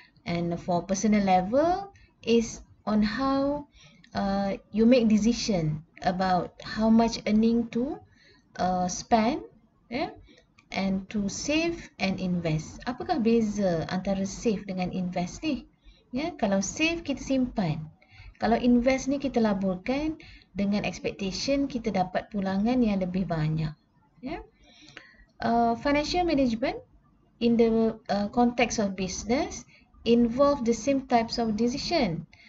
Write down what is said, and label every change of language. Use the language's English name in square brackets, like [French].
[English] And for personal level is on how you make decision about how much earning to spend, yeah? And to save and invest. [Malay] Apakah beza antara save dengan invest ni? Ya, kalau save kita simpan. Kalau invest ni kita laburkan dengan expectation kita dapat pulangan yang lebih banyak. Ya. [English] Financial management in the context of business involve the same types of decision.